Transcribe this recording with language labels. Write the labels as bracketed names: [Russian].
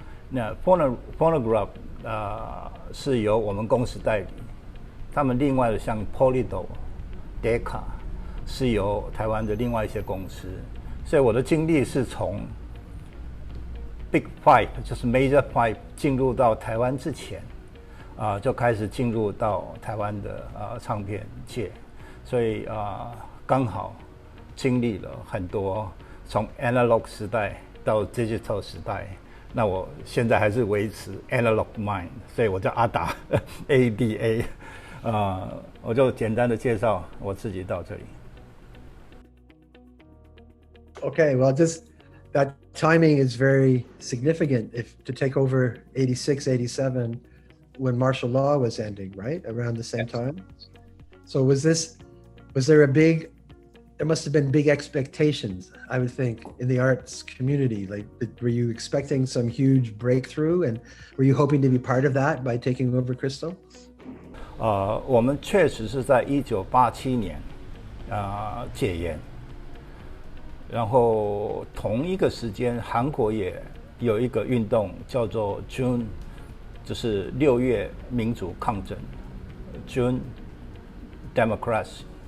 [Chinese] 那 Phonogram 是由我们公司代理，他们另外的像 Polydor、Decca 是由台湾的另外一些公司，所以我的经历是从 Big Five 就是 Major Five 进入到台湾之前，就开始进入到台湾的唱片界，所以刚好经历了很多从 Analog 时代到 Digital 时代。那我现在还是维持 Analog Mind， 所以我叫阿达ADA。我就简单的介绍我自己到这里。 [English] Okay, well, that timing is very significant. If to take over 86, 87, when martial law was ending, right around the same time. So was there a big there must have been big expectations, I would think, in the arts community. Like, were you expecting some huge breakthrough, and were you hoping to be part of that by taking over Crystal? [Chinese] 我们确实是在1987年戒严，然后同一个时间，韩国也有一个运动叫做 June， 就是6月民主抗争 June Democracy。